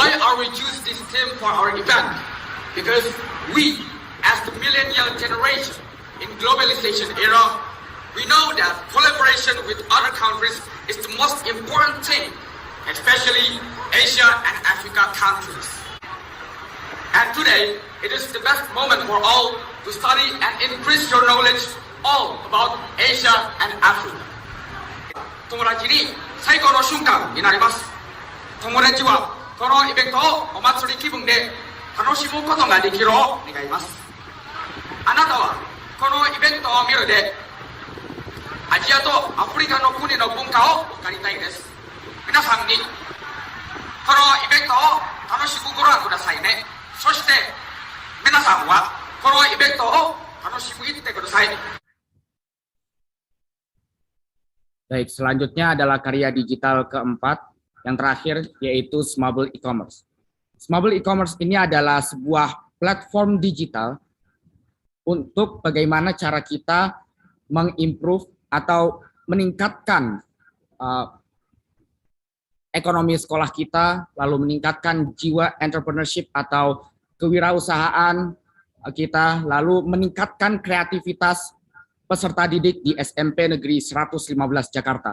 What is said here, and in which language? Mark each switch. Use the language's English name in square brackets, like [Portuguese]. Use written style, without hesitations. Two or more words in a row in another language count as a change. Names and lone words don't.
[English] are we choose this theme for our event? Because we, as the millennial generation in globalization era, we know that collaboration with other countries is the most important thing, especially Asia and Africa countries. And today, it is the best moment for all to study and increase your knowledge all about Asia and Africa. [Japanese] 友達に最高の瞬間になります。友達はこのイベントをお祭り気分で楽しむことができるを願います。あなたはこのイベントを見るでアジアとアフリカの国の文化を分かりたいです。皆さんにこのイベントを楽しくご覧くださいね。そして皆さんはこのイベントを楽しく行ってください。 [Indonesian] Baik, selanjutnya adalah karya digital keempat, yang terakhir yaitu Smable E-commerce. Smable E-commerce ini adalah sebuah platform digital untuk bagaimana cara kita mengimprove atau meningkatkan ekonomi sekolah kita, lalu meningkatkan jiwa entrepreneurship atau kewirausahaan kita, lalu meningkatkan kreativitas peserta didik di SMP Negeri 115 Jakarta.